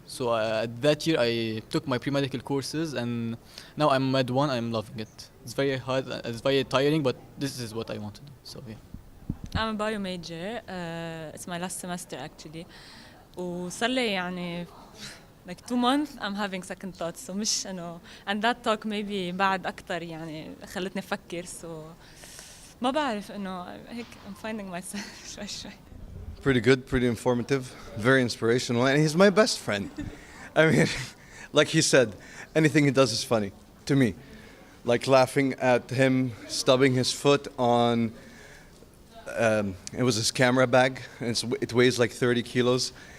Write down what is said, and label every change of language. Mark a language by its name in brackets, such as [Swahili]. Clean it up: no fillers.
[English] So that year I took my pre-medical courses, and now I'm Med 1. I'm loving it. It's very hard. It's very tiring, but this is what I want to do. So yeah. I'm a bio major. It's my last semester actually. [Arabic] وصار لي يعني [English] like 2 months I'm having second thoughts. [Arabic] So مش إنه [English] and that talk maybe [Arabic] بعد أكتر يعني خلتني أفكر. So ما بعرف إنه هيك [English] I'm finding myself [Arabic] شوي. [English] Pretty good, pretty informative, very inspirational, and he's my best friend. I mean, like he said, anything he does is funny to me. Like laughing at him stubbing his foot on, it was his camera bag, and it weighs like 30 kilos.